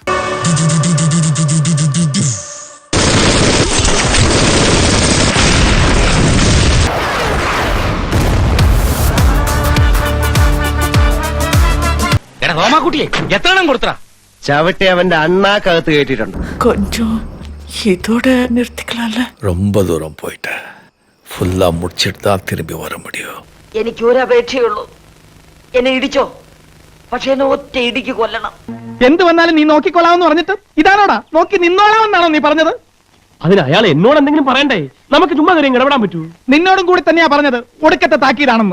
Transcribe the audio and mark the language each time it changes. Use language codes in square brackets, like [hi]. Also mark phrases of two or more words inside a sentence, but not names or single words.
[ml] റോമാക്കുട്ടിയെ എത്രണ്ണം കൊടുത്തടാ? ചവിട്ടി അവന്റെ അണ്ണാക്കകത്ത് കേട്ടിട്ടുണ്ട്. ഇതോടെ നിർത്തിക്കളല്ലേ. [ta] ரொம்ப தூரம் போயிட்ட. ஃபுல்லா முடிச்சிட்டு தான் திரும்பி வர முடியும். [ml] എനിക്ക് ഒരു അപേക്ഷയുള്ളൂ. എന്നെ ഇടിച്ചോ, പക്ഷെ എന്നെ ഒറ്റ ഇടിക്ക് കൊല്ലണം. എന്ത് വന്നാലും നീ നോക്കിക്കൊള്ളാമെന്ന് പറഞ്ഞിട്ട് ഇതാണോടാ നോക്കി നിന്നോളാമെന്നാണോ നീ പറഞ്ഞത്? അതിന് അയാൾ എന്നോട് എന്തെങ്കിലും പറയണ്ടേ? നമുക്ക് ചുമ്മാ കാര്യം ഇടപെടാൻ പറ്റൂ? നിന്നോടും കൂടി തന്നെയാ പറഞ്ഞത് ഒടുക്കത്തെ താക്കീതാണെന്ന്.